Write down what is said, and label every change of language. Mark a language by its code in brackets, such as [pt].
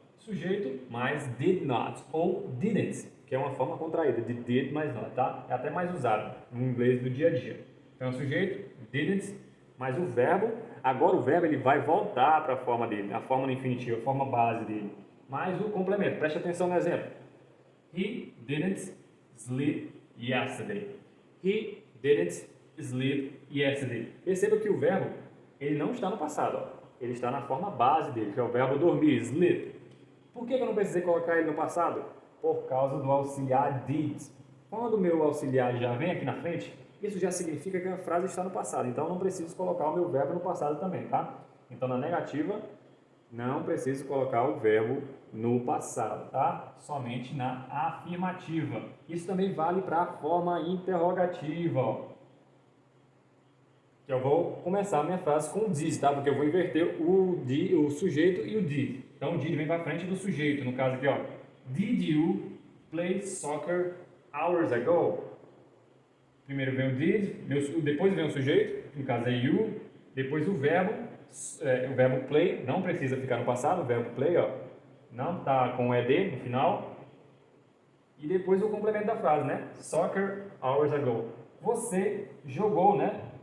[pt] Sujeito mais did not ou didn't, que é uma forma contraída de did mais not, tá? É até mais usado no inglês do dia a dia. Então, o sujeito, didn't, mais o verbo. Agora o verbo ele vai voltar para a forma dele, a forma no infinitivo, a forma base dele. Mais o complemento. Preste atenção no exemplo. [en] He didn't sleep yesterday. He didn't sleep yesterday. [pt] Perceba que o verbo ele não está no passado, ó. Ele está na forma base dele, que é o verbo dormir, sleep. Por que eu não precisei colocar ele no passado? Por causa do auxiliar did. Quando o meu auxiliar já vem aqui na frente, isso já significa que a frase está no passado. Então, eu não preciso colocar o meu verbo no passado também, tá? Então, na negativa, Não preciso colocar o verbo no passado, tá? Somente na afirmativa. Isso também vale para a forma interrogativa, ó. Que eu vou começar a minha frase com o did, tá? Porque eu vou inverter o sujeito e o did. Então o did vem para frente do sujeito, no caso aqui, ó. [en] Did you play soccer hours ago? [pt] Primeiro vem o did, depois vem o sujeito, no caso é you, depois o verbo play, não precisa ficar no passado, o verbo play, ó, não tá com ed no final, e depois o complemento da frase, né? [en] Soccer hours ago. [pt] Você jogou, né?